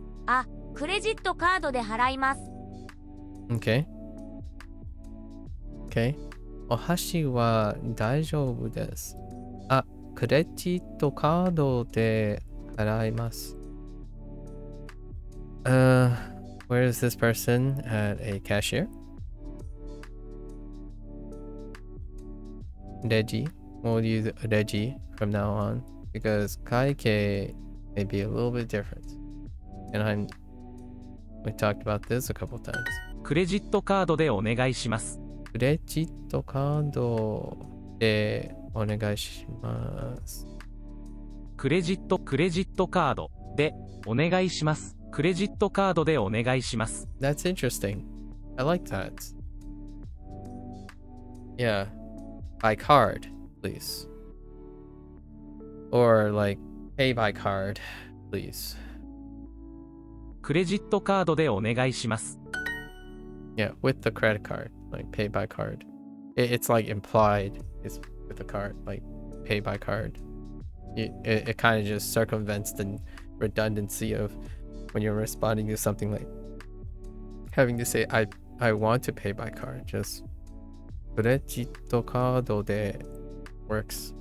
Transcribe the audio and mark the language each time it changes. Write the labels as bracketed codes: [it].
[ja] あ、クレジットカードで払います。 [en] Okay. Okay. [ja] お箸は大丈夫です。あ、クレジットカードで払います。 [en] Where is this person at a cashier? Reji. We'll use Reji from now on because Kaike may be a little bit different. And we talked about this a couple times. [ja] クレジットカードでお願いします。クレジットカードでお願いします。クレジットカードでお願いします。クレジットカードでお願いします。 [en] That's interesting. I like that. Yeah. By card, please. Or like, pay by card, please. [ja] クレジットカードでお願いします。 [en] Yeah, with the credit card, like pay by card. It's like implied is with the card, like pay by card. It kind of just circumvents the redundancy of when you're responding to something like having to say I want to pay by card. Just [ja] クレジットカードで [en] works.